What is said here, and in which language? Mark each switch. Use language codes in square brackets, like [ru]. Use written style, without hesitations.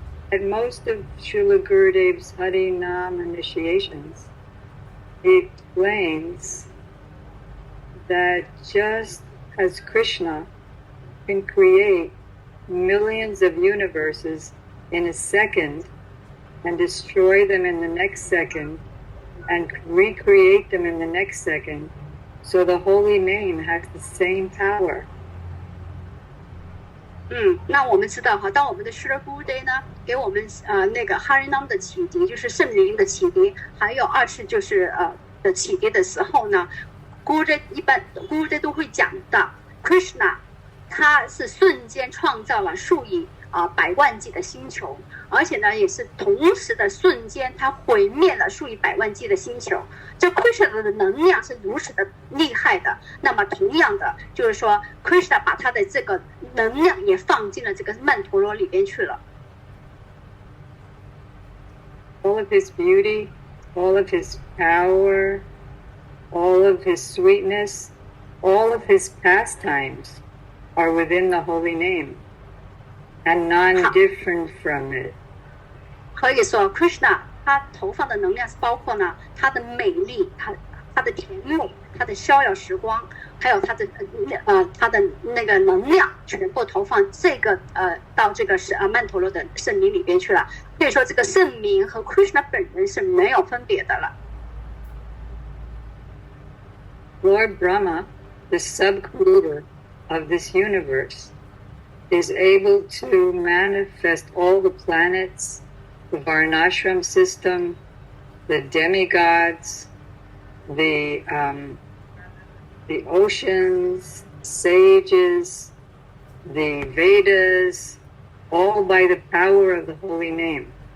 [en] At most of Srila Gurudev's Hari Nam initiations, he explains that just as Krishna can create millions of universes in a second and destroy them in the next second and recreate them in the next second, so the holy name has the same power. [zh] 那我们知道哈，当我们的 Shri Buddha 呢给我们那个 Harinam 的启迪，就是圣灵的启迪，还有二次就是的启迪的时候呢。 Gurudev 都会讲的 Krishna 他是瞬间创造了数以百万计的星球，而且呢，也是同时的瞬间，它毁灭了数以百万计的星球。这 Krishna 的能量是如此的厉害的。那么同样的，就是说 Krishna 把他的这个能量也放进了这个曼陀罗里边去了。 [en] All of his beauty, all of his power, all of his sweetness, all of his pastimes are within the holy name and non-different from it. [zh] 可以说 Krishna 他投放的能量是包括呢他的美丽，他的甜美，他的逍遥时光，还有他的那个能量，全部投放这个到这个曼陀罗的圣名里边去了。可以说这个圣名和 Krishna 本人是没有分别的了。 [en] Lord Brahma, the sub-creator of this universe, is able to manifest all the planets, the Varnashram system, the demigods, the oceans, sages, the Vedas, all by the power of the holy name.